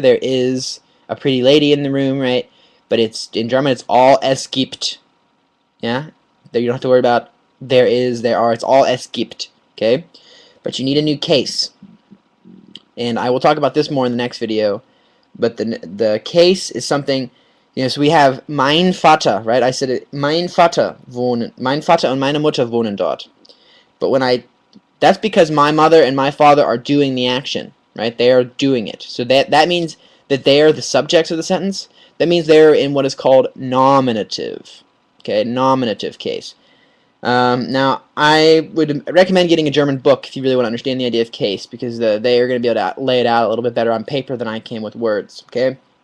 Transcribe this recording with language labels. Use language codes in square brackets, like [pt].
[en] There is a pretty lady in the room, right? But in German it's all es gibt. Yeah? You don't have to worry about there is, there are. It's all es gibt. Okay? But you need a new case. And I will talk about this more in the next video. But the case is something, so we have mein Vater, right? I said it, [de] mein Vater wohnen. Mein Vater und meine Mutter wohnen dort. [en] But that's because my mother and my father are doing the action, right? They are doing it. So that means that they are the subjects of the sentence. That means they're in what is called nominative. Okay, nominative case. Now, I would recommend getting a German book if you really want to understand the idea of case, because they are going to be able to lay it out a little bit better on paper than I can with words. Okay?